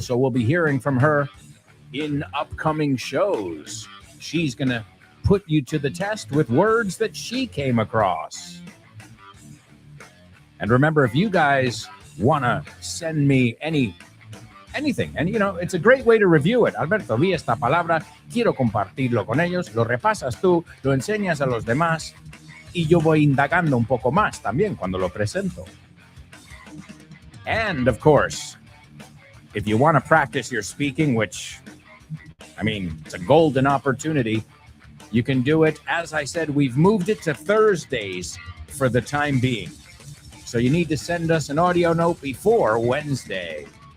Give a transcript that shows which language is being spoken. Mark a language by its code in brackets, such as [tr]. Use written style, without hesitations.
[en] So we'll be hearing from her in upcoming shows. She's going to put you to the test with words that she came across. And remember, if you guys want to send me anything, and it's a great way to review it. [es] Alberto, vi esta palabra, quiero compartirlo con ellos, lo repasas tú, lo enseñas a los demás, y yo voy indagando un poco más también cuando lo presento. [en] And of course, if you want to practice your speaking, which, it's a golden opportunity, you can do it. As I said, we've moved it to Thursdays for the time being. So you need to send us an audio note before Wednesday.